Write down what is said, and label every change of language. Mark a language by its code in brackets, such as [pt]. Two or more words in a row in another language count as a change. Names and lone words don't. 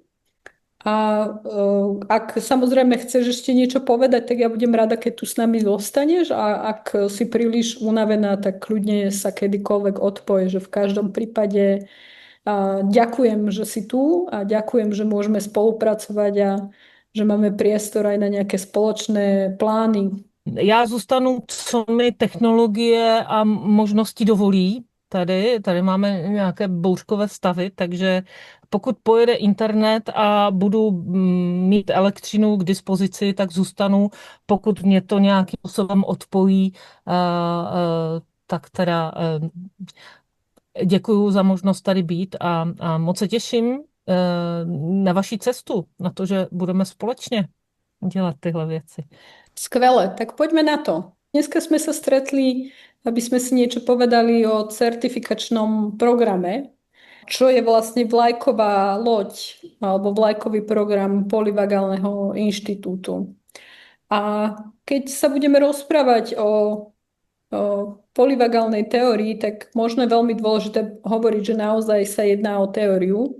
[sk] A ak samozrejme chceš ešte niečo povedať, tak ja budem rada, keď tu s nami zostaneš a ak si príliš unavená, tak kľudne sa kedykoľvek odpoj, že v každom prípade ďakujem, že si tu a ďakujem, že môžeme spolupracovať a že máme priestor aj na nejaké spoločné plány. [cs] Já zůstanu, co mi technologie a možnosti dovolí. Tady máme nějaké bouřkové stavy, takže pokud pojede internet a budu mít elektřinu k dispozici, tak zůstanu. Pokud mě to nějakým způsobem odpojí, tak teda děkuju za možnost tady být a moc se těším na vaši cestu, na to, že budeme společně dělat tyhle věci. [sk] Skvelé, tak poďme na to. Dneska sme sa stretli, aby sme si niečo povedali o certifikačnom programe, čo je vlastne vlajková loď alebo vlajkový program Polyvagálneho inštitútu. A keď sa budeme rozprávať o polyvagálnej teórii, tak možno je veľmi dôležité hovoriť, že naozaj sa jedná o teóriu.